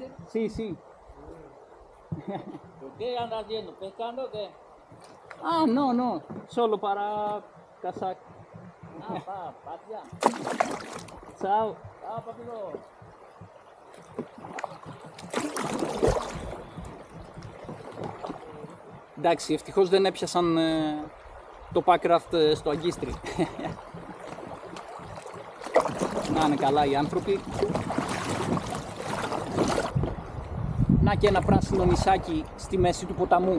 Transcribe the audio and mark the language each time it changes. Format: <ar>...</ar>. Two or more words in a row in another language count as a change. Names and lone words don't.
<es>Sí, sí. ¿Pero qué andas haciendo? ¿Pescando o qué? Ah, no. Solo para cazar. Ah, pasear. Chao. Ah, papito.</es> <el>Εντάξει, ευτυχώς δεν έπιασαν το Packraft στο αγκίστρι. Να είναι καλά οι άνθρωποι. Να και ένα πράσινο νησάκι στη μέση του ποταμού.</el>